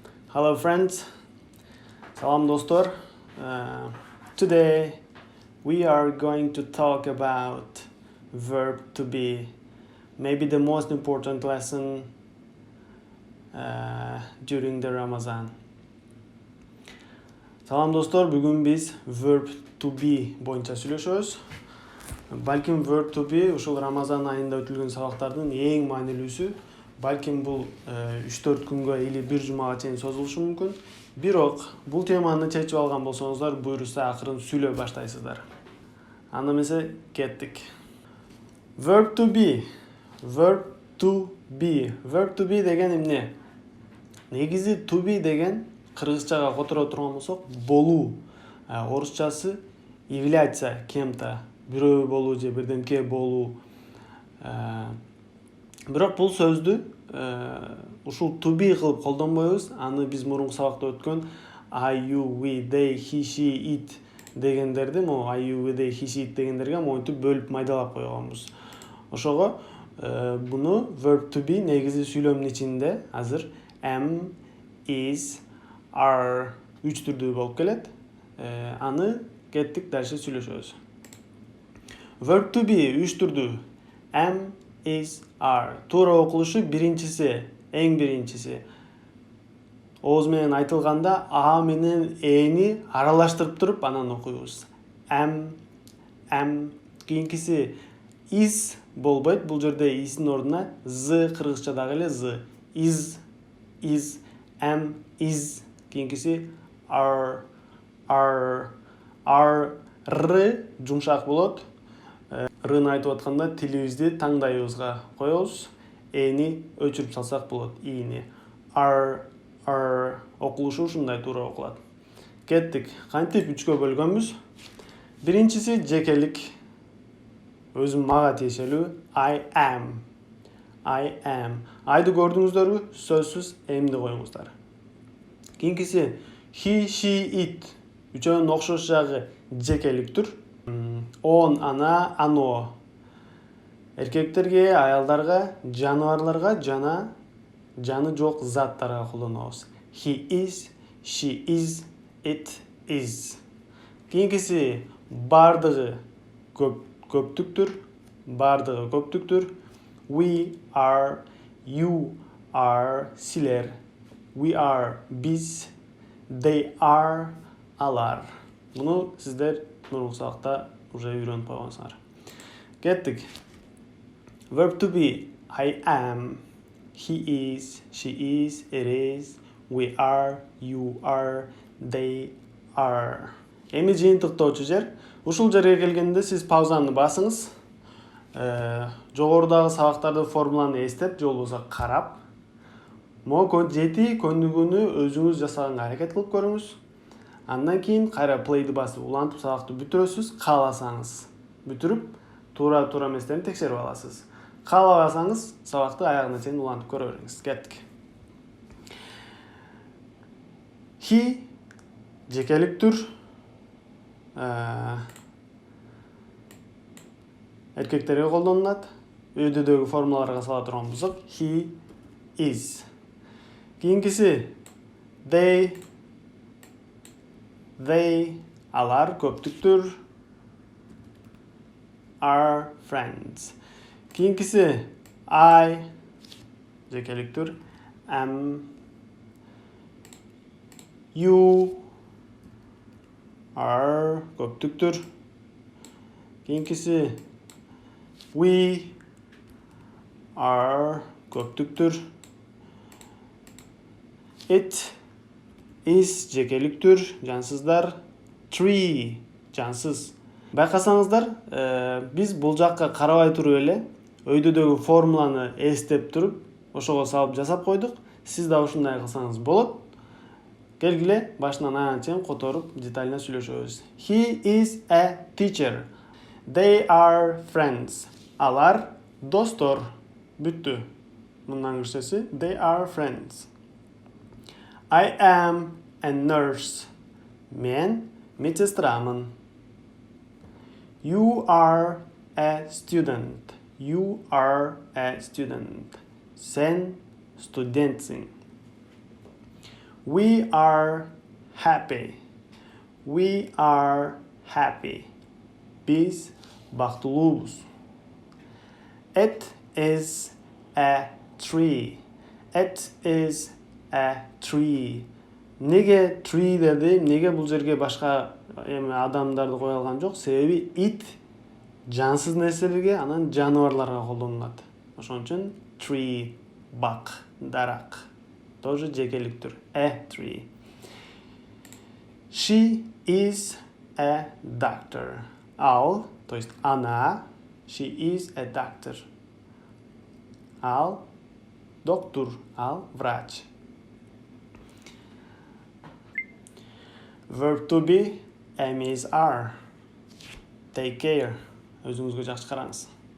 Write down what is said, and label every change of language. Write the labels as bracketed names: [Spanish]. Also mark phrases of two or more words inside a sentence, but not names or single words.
[English] Hello friends, [Kyrgyz] салам достлар. [English] Today we are going to talk about verb to be, maybe the most important lesson during the Ramazan. [Kyrgyz] Salam dostlar, бүгүн биз [English] verb to be [Kyrgyz] боюнча сүйлөшөбүз. Балким [English] verb to be [Kyrgyz] ушул Рамазан айында өтүлгөн сабактардын эң маанилүүсү. Балким бул 3-4 күнгө или 1 жумага чейин созулушу мүмкүн. Бирок бул теманы чечип алган болсоңуздар, буйруса акырын сүйлөй баштайсыздар. Анда эмесе кеттик. [English] Verb to be. Verb to be. Verb to be [Kyrgyz] деген эмне? Негизи [English] to be [Kyrgyz] деген кыргызчага которо турган болсок, болуу. Орусчасы [Russian] являться кем-то, [Kyrgyz] бирөө болуу же бирдемке болуу. Бирок бул сөздү ушул [English] to be [Kyrgyz] кылып колдонбойбуз. Аны биз мурунку сабакта өткөн [English] I, you, we, they, he, she, it [Kyrgyz] дегендерди, [English] I, you, we, they, he, she, it [Kyrgyz] дегендерге монтип бөлүп майдалап койгонбуз. Ошого буну [English] verb to be [Kyrgyz] негизи сүйлөмдүн ичинде азыр [English] am, is, are [Kyrgyz] үч түрдүү болуп келет. Аны кеттик дальше сүйлөшөбүз. [English] Verb to be [Kyrgyz] үч түрдүү. [English] Am, is, are. [Kyrgyz] Туура окулушу биринчиси, эң биринчиси. Ооз менен айтылганда а менен эни аралаштырып туруп анан окуйбуз. Am. Кийинкиси is болбойт. Бул жерде is'ин ордуна z кыргызчадагы эле z. [English] Is, am, is. [Kyrgyz] Кийинкиси are. R жумшак болот. Рын айтып атканда тилибизди таңдайыбызга коебуз. Эни өчүрүп салсак болот. Ини. Are окулушу ушундай туура окулат. Кеттик. Кантип үчкө бөлгөнбүз? Биринчиси жекелик. Өзүм мага тиешелүү. [English] I am. [Kyrgyz] Айды көрдүңүздөрбү? Сөзсүз эмди коюңуздар. Кийинкиси [English] he, she, it. [Kyrgyz] Үчөөнүн окшош жагы жекеликтир. [Russian] Он, ана, ано. [Kyrgyz] Эркектерге, аялдарга, жаныбарларга жана жаны жок заттарга колдонобуз. [English] He is, she is, it is. [Kyrgyz] Кийинкиси бардыгы көптүктүр. [English] We are, you are, силер. We are, биз. They are, [Kyrgyz] алар. Муну сиздер мурунку сабакта уже үйрөнүп койгонсуңар. Кеттик. [English] Verb to be. I am. He is. She is. It is. We are. You are. They are. [Kyrgyz] Эми жыйынтыктоочу жер. Ушул жерге келгенде сиз паузаны басыңыз. Жогорудагы сабактарды формуланы эстеп, же болбосо карап, жети көнүгүүнү өзүңүз жасаганга аракет кылып көрүңүз. Андан кийин кайра play'ди басып, улантып сабакты бүтүрөсүз. Кааласаңыз бүтүрүп, туура эместерин текшерип аласыз. Каалабасаңыз сабакты аягына чейин улантып көрө бериңиз. Кеттик. He жекеликтүр. Эркектерге колдонулат. Өйдөдөгү формулаларга сала турган болсок, [English] he is. [Kyrgyz] Кийинкиси they, алар көптүктүр. [English] Are friends. [Kyrgyz] Кийинкиси I, жекеликтүр. [English] Am, you, are көптүктүр. [Kyrgyz] Кийинкиси [English] we, are [Kyrgyz] көптүктүр. [English] It is [Kyrgyz] жекеликтүр, жансыздар. Tree, жансыз. Байкасаңыздар, биз бул жакка карабай туруп эле өйдөдөгү формуланы эстеп туруп, ошого салып жасап койдук. Сиз да ушундай кылсаңыз болот. Келгиле, башынан аягына чейин которуп, детально сүйлөшөбүз. [English] He is a teacher. They are friends. [Kyrgyz] Алар достор. Бүттү. Мындан кирсеси [English] they are friends. I am a nurse. [Kyrgyz] Мен медсестрамын. [English] You are a student. You are a student. [Kyrgyz] Сен студентсиң. [English] We are happy. We are happy. [Kyrgyz] Биз бактылуубуз. [English] It is a tree. It is a tree. [Kyrgyz] Неге tree дедим? Неге бул жерге башка адамдарды кое алган жок? Себеби it жансыз нерселерге, анан жаныбарларга колдонулат. Ошон үчүн tree бак, дарак. Тоже жекеликтүр. [English] A tree. She is a doctor. Ал, [Russian] то есть она, [English] she is a doctor. [Kyrgyz] Ал доктор, ал врач. [English] Verb to be, am is are. Take care. [Kyrgyz] Өзүңүзгө жакшы караңыз.